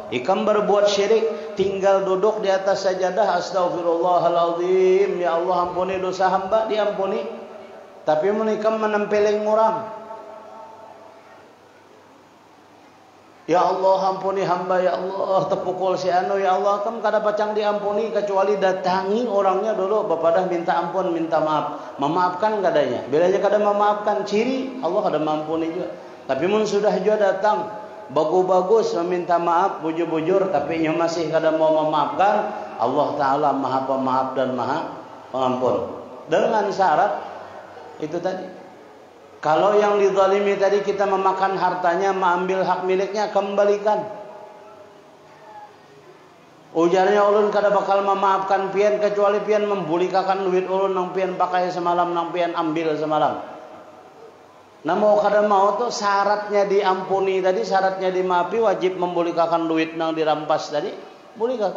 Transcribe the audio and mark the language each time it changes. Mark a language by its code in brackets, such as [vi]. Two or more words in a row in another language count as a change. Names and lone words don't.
[bjn] Ikam berbuat syirik, tinggal duduk di atas sajadah, astagfirullahaladzim, [id] ya Allah ampuni dosa hamba, [bjn] diampuni. Tapi menikam menempeleng orang, [id] ya Allah ampuni hamba, [ar] ya Allah [bjn] terpukul si anu, ya Allah, kam kada pacang diampuni kecuali datangi orangnya dulu, bapadah minta ampun, minta maaf, memaafkan kadanya. Bilanya kada memaafkan, ciri Allah kada mampuni juga. Tapi mun sudah juga datang bagus-bagus meminta maaf, bujur-bujur, tapi nya masih kada mau memaafkan, [id] Allah taala Maha Pemaaf dan Maha Pengampun. Dengan syarat itu tadi, kalau yang dizalimi tadi kita memakan hartanya, mengambil hak miliknya, kembalikan. [bjn] Ujarnya ulun kada bakal memaafkan pian kecuali pian membulikakan duit ulun nang pian pakai semalam, nang pian ambil semalam. Nah mau kada mau tuh syaratnya diampuni tadi, syaratnya dimaafi, wajib membulikakan duit nang dirampas tadi, bulikakan.